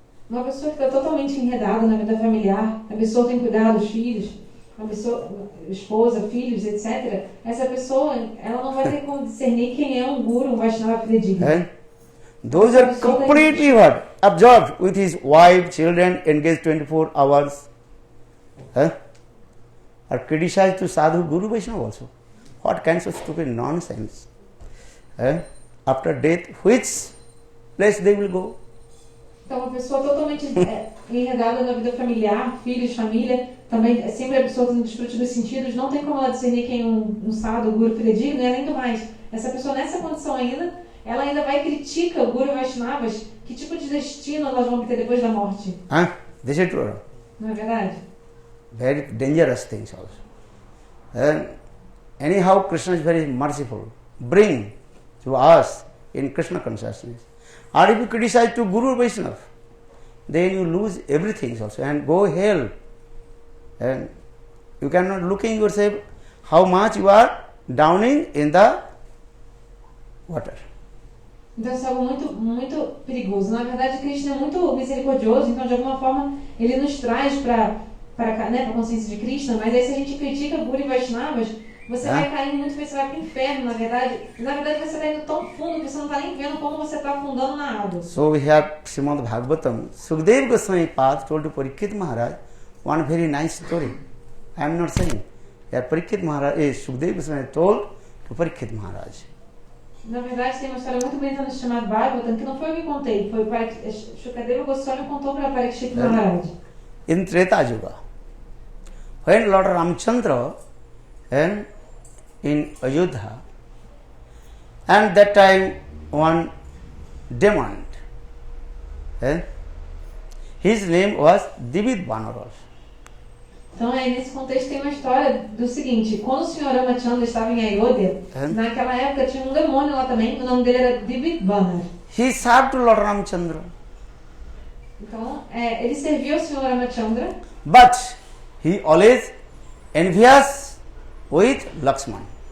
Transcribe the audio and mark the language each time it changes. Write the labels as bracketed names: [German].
[Portuguese] Uma pessoa que está totalmente enredada na vida familiar, a pessoa tem que cuidar dos filhos, a pessoa, esposa, filhos, etc. Essa pessoa, ela não vai ter como discernir quem é um guru, um Vaishnava fidedigno. [English] Those are completely what? Absorbed with his wife, children, engaged 24 hours. Are criticized to sadhu, guru, Vaishnava also. What kinds of stupid nonsense? After death, which place they will go? [Portuguese] Então, uma pessoa totalmente enredada na vida familiar, filhos, família, também sempre a pessoa no desfrute dos sentidos, não tem como ela discernir quem é um sadhu, guru fidedigno, e além do mais, essa pessoa nessa condição ainda, ela ainda vai criticar o guru Vaishnavas, que tipo de destino elas vão ter depois da morte. [English] This is true. [Portuguese] Não é verdade? [English] Very dangerous things also. Anyhow, Krishna is very merciful. Bring to us in Krishna consciousness. Or if you criticize to Guru Vaishnava, then you lose everything also and go hell. And you cannot looking yourself how much you are drowning in the water. [Portuguese] Então isso é algo muito, muito perigoso. Na verdade, Krishna é muito misericordioso, então de alguma forma ele nos traz para a consciência de Krishna, mas aí se a gente critica Guru e Vaishnavas, você vai cair muito, você vai para o inferno, na verdade. E na verdade você está indo tão fundo que você não está nem vendo como você está afundando na água. [English] So we have Srimad Bhagavatam. Sukadeva Goswami Pad told to Parikshit Maharaj one very nice story. I am not saying. Parikshit Maharaj, Sukadeva Goswami told to Parikshit Maharaj. [Portuguese] Na verdade tem uma história muito bonita no chamado Bhagavatam, que não foi eu que contei, foi o Sukadeva Goswami contou para Parikshit Maharaj. [English] In Treta Yuga, when Lord Ramchandra in Ayodhya, and that time one demon, his name was Divid Banar. [Portuguese] Então, aí, nesse contexto tem uma história do seguinte, quando o Sr. Ramachandra estava em Ayodhya, naquela época tinha um demônio lá também, o nome dele era Divid Banar. [English] He served Lord Ramchandra. [Portuguese] Então, ele serviu ao Sr. Ramachandra. [English] But he always envious with Lakshman.